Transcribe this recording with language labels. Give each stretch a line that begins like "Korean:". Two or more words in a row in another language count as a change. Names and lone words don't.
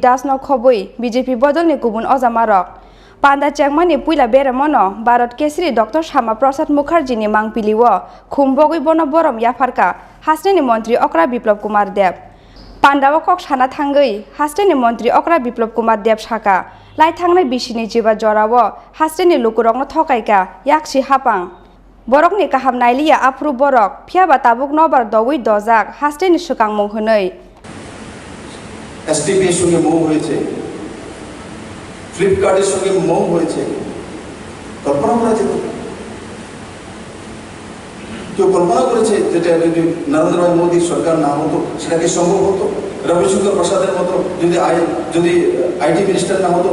Kok Borok: दास नखबै बीजेपी बदलनि गुबुन अजामारक पांडा चेंगमानि पुइला बेरेमनो भारत केसरी डॉक्टर श्यामा प्रसाद मुखार्जी मांगपिलिव खुमबगै बन बरम याफारका हास्तेनि मंत्री अक्रा बिप्लब कुमार देव पांडाव कक साना थांगै हास्तेनि मंत्री अक्रा बिप्लब कुमार देव साका लाई थांनाय बिसिनि जिबा जराव हास्तेनि लुकुरकनो थकाइका याक्सि हापां बरकनि काहाम नाइलिया आफ्रु बरक फियाबा ताबुक नबार दवै दजाक हास्तेनि सुकां मुंहनै
Bangla: एसटीपी এর সঙ্গে মুভ হয়েছে ফ্লিপকার্টের সঙ্গে মুভ হয়েছে কল্পনা করা যেত কেউ কল্পনা করেছে যেটা যদি নরেন্দ্র ভাই মোদী সরকার না হতো সেটা কি সম্ভব হতো রবিশঙ্কর প্রসাদের মতো যদি
English: IT minister
Bangla: না হতো